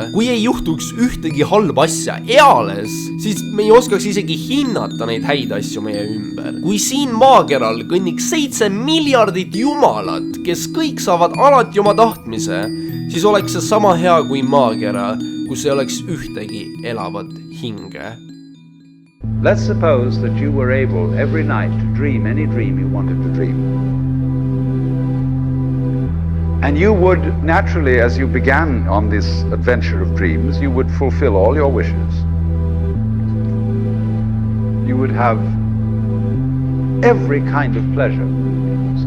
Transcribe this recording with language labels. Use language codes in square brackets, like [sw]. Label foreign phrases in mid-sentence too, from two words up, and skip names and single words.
[et] Kui ei juhtuks ühtegi halba asja eales, siis me ei oskaks isegi hinnata neid häid asju meie ümber. Kui siin maakeral kõnniks 7 miljardit jumalat, kes kõik saavad alati oma tahtmise, siis oleks see sama hea kui maakera, kus ei oleks ühtegi elavat hinge. [en] Let's suppose that you were able every night to dream any dream you wanted to dream. And you would naturally, as you began on this adventure of dreams, you would fulfill all your wishes. You would have every kind of pleasure, see.